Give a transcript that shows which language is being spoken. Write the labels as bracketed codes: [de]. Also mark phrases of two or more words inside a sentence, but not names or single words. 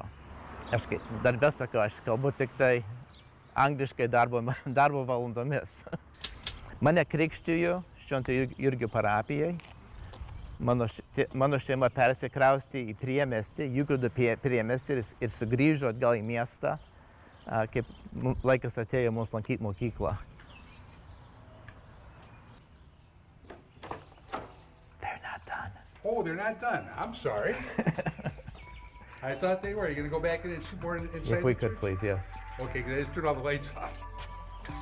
[lt] Aš darbę sakau, aš kalbu tik tai angliškai darbo valandomis. Mane krikštijo Švento Jurgio parapijai. Mano šeima persikraustė į priemiestį, Jurgio priemiestį ir sugrįžo atgal į miestą, kaip laikas atėjo mums lankyti mokyklą. [en] Oh, they're not done. I'm sorry. I thought they were. Are you going to go back in and see more inside? If we could, please, yes. Okay, let's turn all the lights off.